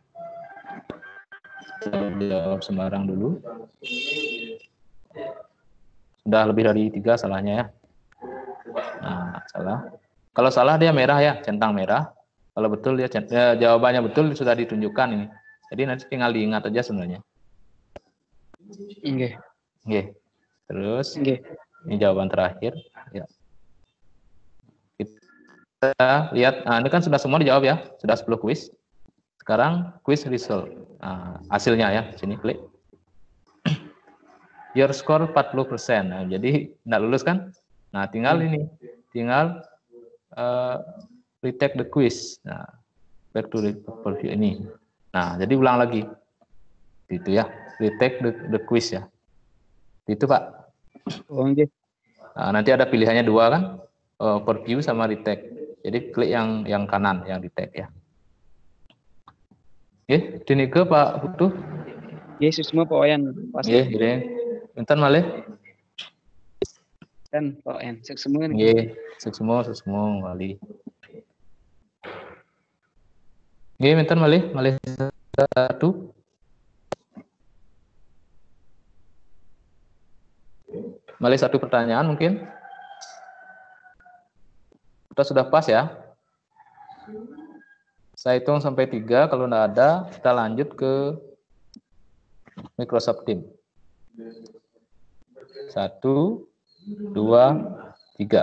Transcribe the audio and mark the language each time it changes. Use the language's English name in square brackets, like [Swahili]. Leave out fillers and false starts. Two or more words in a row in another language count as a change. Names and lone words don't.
[Indonesian] Saya jawab sembarang dulu. Sudah lebih dari 3 salahnya ya. Nah, salah. Kalau salah dia merah ya, centang merah. Kalau betul dia jawabannya betul sudah ditunjukkan ini. Jadi nanti tinggal diingat aja sebenarnya. Nggih. Nggih. Terus nggih. Ini jawaban terakhir ya. Kita lihat, nah ini kan sudah semua dijawab ya, sudah 10 kuis. Sekarang [English] quiz result. [Indonesian] Nah, hasilnya ya, sini klik. [English] Your score 40%. [Indonesian] Nah, jadi tidak lulus kan? Nah, tinggal ini, tinggal [English] retake the quiz. [Indonesian] Nah, [English] back to review [Indonesian] ini. Nah, jadi ulang lagi. Gitu ya, [English] retake the quiz [Indonesian] ya. Itu Pak. Oh, okay. Nah, nanti ada pilihannya 2 kan? Preview sama retake. Jadi klik yang kanan, yang retake ya. Oke, dini ke Pak Putu. Yesus semua Pak Wayan. [Javanese] Nggih, nggih. Enten malih. [Indonesian] Kan Pak Wayan, semua nih. [Javanese] Nggih, [Indonesian] semua wali. [Javanese] Nggih, enten malih 1. [Indonesian] Malih 1 pertanyaan mungkin. Kita sudah pas ya. Saya hitung sampai 3, kalau tidak ada, kita lanjut ke Microsoft Teams. 1, 2, 3.